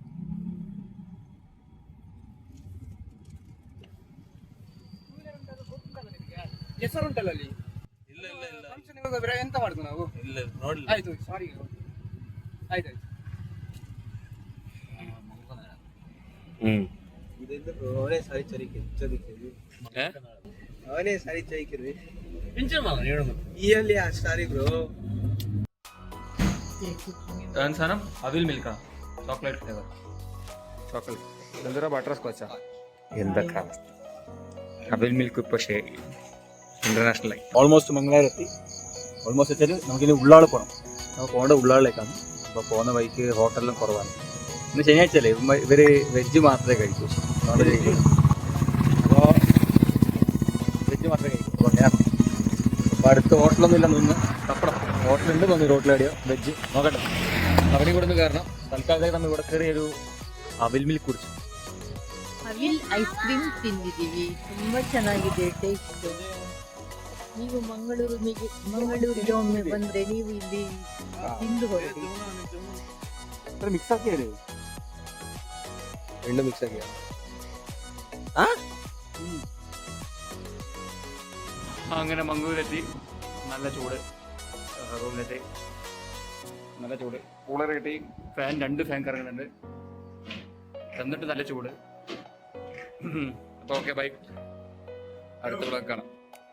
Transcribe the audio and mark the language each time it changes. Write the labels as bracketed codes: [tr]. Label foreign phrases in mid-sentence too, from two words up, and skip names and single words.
[kn] ಹೆಸರುಂಟಲ್ಲ ಅಲ್ಲಿ ಫಂಕ್ಷನ್ ಹೋಗೋದ್ರೆ ಎಂತ ಮಾಡುದು ನಾವು ಆಯ್ತು ಸಾರಿ ಆಯ್ತಾಯ್ತು ಅವನೇ ಸಾರಿ ಅವನೇ ಸಾರಿ ಚೈಕಿರ್ವಿ ಆ [en] sorry bro [ml] സാധനം അവിൽ മിൽക്കാ [en] chocolate flavour chocolate [ml] ഇതെന്താ ബട്ടർ സ്കോച്ചാ എന്തൊക്കെ അവസ്ഥ അവിൽ മിൽക്ക് പക്ഷേ ഇന്റർനാഷണൽ ആയി ഓൾമോസ്റ്റ് മംഗളാരെത്തി ഓൾമോസ്റ്റ് വെച്ചാൽ നമുക്കിനി ഉള്ളാൾ പോകണം നമുക്ക് പോകേണ്ട ഉള്ളാളിലേക്കാണ് അപ്പോൾ പോകുന്ന വഴിക്ക് ഹോട്ടലിലും കുറവാണ് ഇന്ന് ശനിയാഴ്ച അല്ലേ ഇവർ വെജ് മാത്രമേ കഴിക്കൂ [en] non veg [ml] കഴിക്കൂ അപ്പോൾ വെജ് മാത്രമേ കഴിക്കൂ അപ്പോൾ ഞാൻ അപ്പോൾ അടുത്ത് ഹോട്ടലൊന്നും ഇല്ല നിന്ന് തപ്പണം ഹോട്ടലുണ്ട് തോന്നി റോട്ടിലടിയോ വെജ് നോക്കട്ടെ അവിടെ ഇവിടെ നിന്ന് കയറണം തൽക്കാലത്തേക്ക് നമ്മൾ ഇവിടെ കയറി ഒരു അവിൽ മിൽക്ക് കുടിച്ചു [kn] ಅವಿಲ್ [en] ice cream [kn] ತಿಂದಿದ್ದೀವಿ ತುಂಬಾ ಚೆನ್ನಾಗಿದೆ ಟೇಸ್ಟ್. ನೀವು ಮಂಗಳೂರಿಗೆ ಒಮ್ಮೆ ಬಂದ್ರೆ ನೀವು ಇಲ್ಲಿ ತಿಂದು ಹೋಗಿ. [ml] മിക്സ് ആക്കിയാലേ രണ്ടും മിക്സ് ആക്കിയാ അങ്ങനെ മംഗളൂരെത്തി നല്ല ചൂട് റൂമിലെത്തി നല്ല ചൂട് കൂളർ കിട്ടി രണ്ട് ഫാൻ കറങ്ങുന്നുണ്ട് എന്നിട്ട് നല്ല ചൂട് അപ്പോൾ [en] okay bye [ml] അടുത്ത ബ്ലോഗ് കാണാം.